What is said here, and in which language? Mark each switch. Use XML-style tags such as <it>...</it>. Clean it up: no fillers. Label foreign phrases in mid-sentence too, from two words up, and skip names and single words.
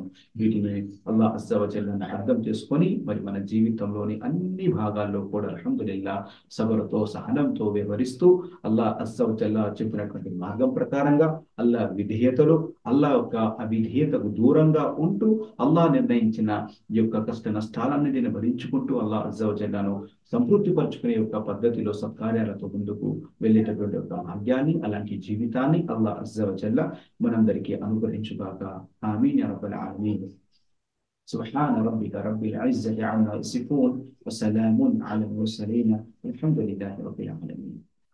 <te>వీటిని</te> <ar>الله عز وجل</ar> <te>అర్థం చేసుకొని మరి మన జీవితంలోని అన్ని భాగాల్లో కూడా అల్హమ్దులిల్లాహ్ సబరుతో, సహనంతో వ్యవహరిస్తూ</te> <ar>الله عز وجل</ar> <te>చెప్పినటువంటి మార్గం ప్రకారంగా అల్లాహ్ విధేయతలు, అల్లాహ్ యొక్క అవిధేయతకు దూరంగా ఉంటూ అల్లాహ్ నిర్ణయించిన ఈ యొక్క కష్ట నష్టాలన్నిటిని భరించుకుంటూ</te> <ar>الله عز وجل</ar> <te>సంతృప్తి పరుచుకునే యొక్క పద్ధతిలో సత్కార్యాలతో ముందుకు వెళ్ళేటటువంటి ఒక భాగ్యాన్ని, అలాంటి జీవితాన్ని</te> <ar>الله عز وجل</ar> <te>మనందరికీ అనుగ్రహించుగాక.</te> <ar>آمين يا رب العالمين. سبحان ربك رب العزة عما يصفون وسلام على المرسلين والحمد لله رب العالمين.</ar>